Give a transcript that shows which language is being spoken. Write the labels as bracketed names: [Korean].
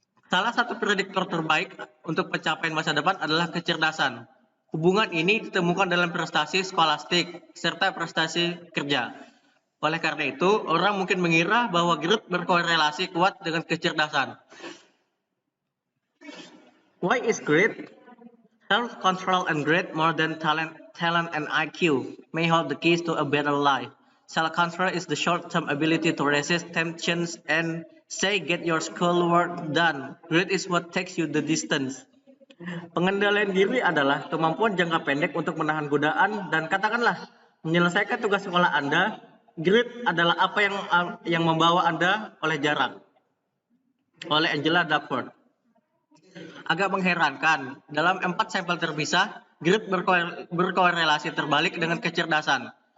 [Indonesian] Salah satu prediktor terbaik untuk pencapaian masa depan adalah kecerdasan. Hubungan ini ditemukan dalam prestasi skolastik serta prestasi kerja. Oleh karena itu, orang mungkin mengira bahwa grit berkorelasi kuat dengan kecerdasan. [English] Why is grit? Self-control and grit more than talent and IQ may hold the keys to a better life. Self-control is the short-term ability to resist temptations and get your schoolwork done. Grit is what takes you the distance. [Indonesian] Pengendalian diri adalah kemampuan jangka pendek untuk menahan godaan dan katakanlah menyelesaikan tugas sekolah Anda. Grit adalah apa yang membawa Anda oleh jarak. Oleh Angela Duckworth. Agak mengherankan, dalam 4 sampel terpisah, grit berkorelasi terbalik dengan kecerdasan.